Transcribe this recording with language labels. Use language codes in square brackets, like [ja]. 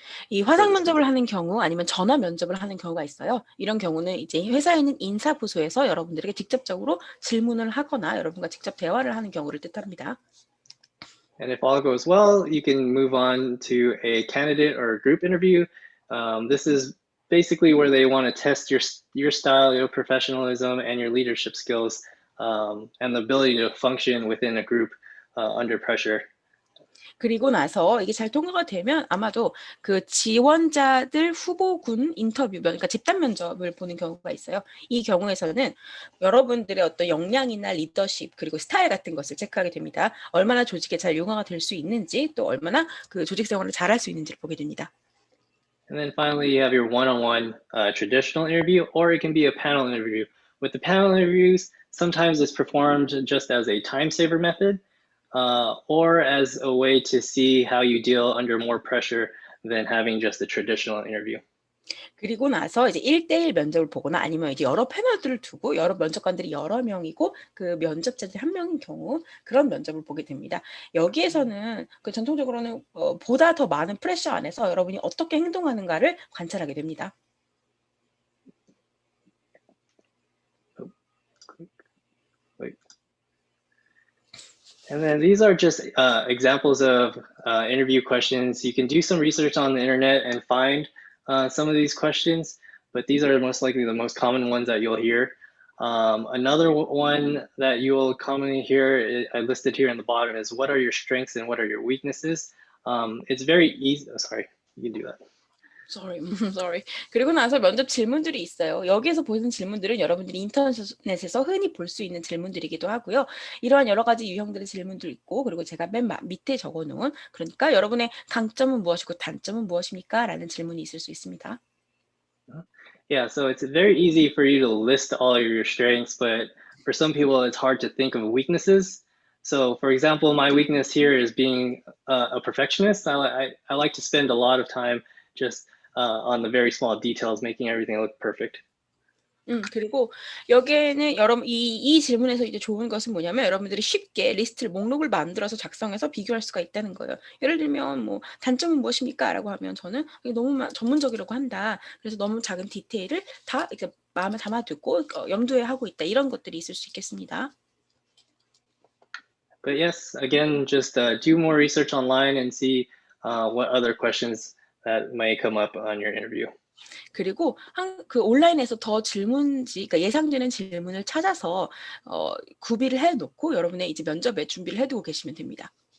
[ko] 이 화상 면접을 하는 경우 아니면 전화 면접을 하는 경우가 있어요. 이런 경우는 이제 회사에 있는 인사부서에서 여러분들에게 직접적으로 질문을 하거나 여러분과 직접 대화를 하는 경우를 뜻합니다. [en] And if all goes well, you can move on to a candidate or a group interview. This is basically where they want to test your style, your professionalism, and your leadership skills, and the ability to function within a group under pressure. [ko] 그리고 나서 이게 잘 통과가 되면 아마도 그 지원자들 후보군 인터뷰, 그러니까 집단 면접을 보는 경우가 있어요. 이 경우에서는 여러분들의 어떤 역량이나 리더십 그리고 스타일 같은 것을 체크하게 됩니다. 얼마나 조직에 잘 융화가 될 수 있는지 또 얼마나 그 조직 생활을 잘할 수 있는지를 보게 됩니다. [en] And then finally, you have your one-on-one traditional interview, or it can be a panel interview. With the panel interviews, sometimes it's performed just as a time saver method, or as a way to see how you deal under more pressure than having just a traditional interview. [ko] 그리고 나서 이제 1대1 면접을 보거나 아니면 이제 여러 패널들을 두고 여러 면접관들이 여러 명이고 그 면접자들이 한 명인 경우 그런 면접을 보게 됩니다. 여기에서는 그 전통적으로는 보다 더 많은 프레셔 안에서 여러분이 어떻게 행동하는가를 관찰하게 됩니다. [en] And then these are just examples of interview questions. You can do some research on the internet and find some of these questions, but these are most likely the most common ones that you'll hear. Another one that you will commonly hear, I listed here in the bottom, is what are your strengths and what are your weaknesses? It's very easy. Oh, sorry, you can do that. Sorry. [ko] 그리고 나서 면접 질문들이 있어요. 여기에서 보이는 질문들은 여러분들이 인터넷에서 흔히 볼 수 있는 질문들이기도 하고요. 이러한 여러 가지 유형들의 질문도 있고 그리고 제가 맨 밑에 적어놓은 그러니까 여러분의 강점은 무엇이고 단점은 무엇입니까? 라는 질문이 있을 수 있습니다. [en] Yeah, so it's very easy for you to list all of your strengths, but for some people it's hard to think of weaknesses. So for example, my weakness here is being a perfectionist. I like to spend a lot of time just on the very small details, making everything look perfect. [ko] 그리고 여기에는 여러분 이 질문에서 이제 좋은 것은 뭐냐면 여러분들이 쉽게 리스트를 목록을 만들어서 작성해서 비교할 수가 있다는 거예요. 예를 들면 뭐 "단점은 무엇입니까?"라고 하면 저는 "이게 너무 전문적이라고 한다. 그래서 너무 작은 디테일을 다 이렇게 마음에 담아두고 염두에 하고 있다." 이런 것들이 있을 수 있겠습니다. [en] But yes, again, just do more research online and see what other questions that may come up on your interview. [ko] 그리고 그 온라인에서 더 질문지 그러니까 예상되는 질문을 찾아서 구비를 해 놓고 여러분의 이제 면접에 준비를 해 두고 계시면 됩니다.